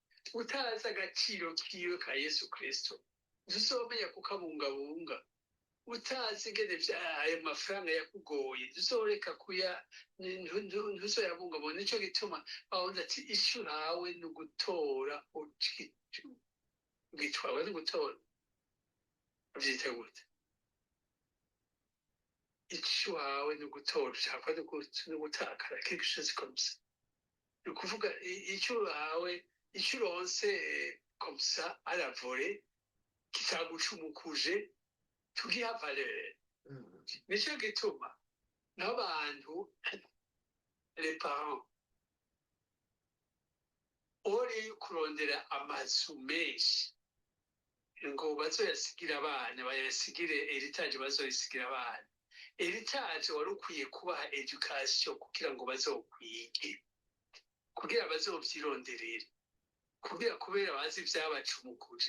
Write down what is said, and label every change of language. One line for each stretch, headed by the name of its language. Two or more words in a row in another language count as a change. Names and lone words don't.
Rundi: Utazi agaciro kiwe ka Yesu Kristo ntuzomenya kukabungabunga, utazi ingene ayo mafaranga yakugoye ntuzoreka ntuzoyabungabunga. Nico gituma bawundi ati icyo uhawe ni ugutora, ugitwawe ni ugutora, uvyita gute? Icyo uhawe ni ugutora, ushaka ni ugutakara,
French: quelque chose comme ça.
Rundi: Ni ukuvuga icyo uhawe, icyo uronse
French: comme ça à la volée,
Rundi: kitagucumukuje, tugiha valeur. Nico gituma n'abantu,
French: les parents,
Rundi: uri kurondera amazu menshi ngo bazoyasigira abana, bayasigire heritage, bazoyisigira abana. Heritage wari ukwiye kubaha education kugira ngo bazokwige, kugira bazovyironderere, kubera bazi ivyabacumukuje.